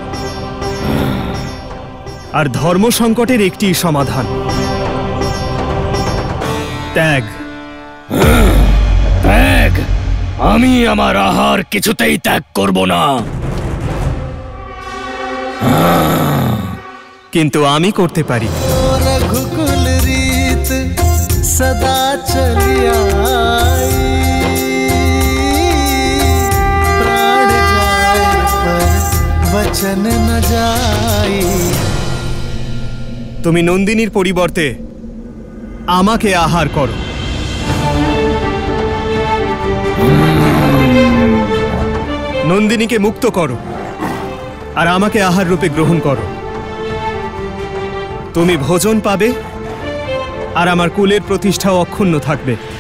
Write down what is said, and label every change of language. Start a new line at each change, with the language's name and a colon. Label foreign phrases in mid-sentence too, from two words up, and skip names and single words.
Bangla: আর ধর্ম সংকটের একটি সমাধান, ত্যাগ। ত্যাগ? আমি আমার আহার কিছুতেই ত্যাগ করব না। কিন্তু আমি করতে পারি।
Awadhi: रघुकुल रीत सदा चली आई, प्राण जाए पर वचन न जाई।
Bangla: তুমি নন্দিনীর পরিবর্তে আমাকে আহার করো। নন্দিনীকে মুক্ত করো আর আমাকে আহার রূপে গ্রহণ করো। তুমি ভোজন পাবে আর আমার কুলের প্রতিষ্ঠাও অক্ষুণ্ণ থাকবে।